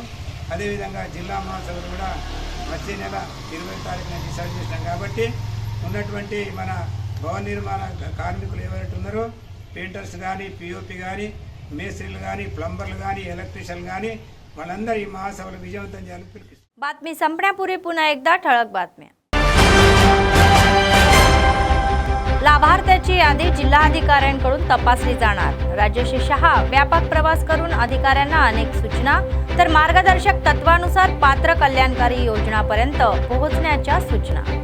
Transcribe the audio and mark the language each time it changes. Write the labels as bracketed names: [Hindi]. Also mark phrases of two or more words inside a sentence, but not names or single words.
[Telugu] అదేవిధంగా జిల్లా మహాసభలు కూడా వచ్చే నెల 20వ తారీఖున డిసైడ్ చేసినాం. కాబట్టి ఉన్నటువంటి మన భవన నిర్మాణ కార్మికులు ఎవరైతే ఉన్నారో పెయింటర్స్ కానీ, పిఓపి కానీ, మేస్త్రీలు కానీ, ప్లంబర్లు కానీ, ఎలక్ట్రీషియన్ కానీ వాళ్ళందరూ ఈ మహాసభలు विजयवंతం చేయాలని పిలుపునిస్తున్నాం. [Marathi] बातमी संपण्यापूर्वी पुन्हा एकदा ठळक बातम्या. लाभार्थ्याची यादी जिल्हाधिकाऱ्यांकडून तपासली जाणार. राज्यश्री शहा व्यापक प्रवास करून अधिकाऱ्यांना अनेक सूचना तर मार्गदर्शक तत्वानुसार पात्र कल्याणकारी योजनापर्यंत पोहोचण्याच्या सूचना.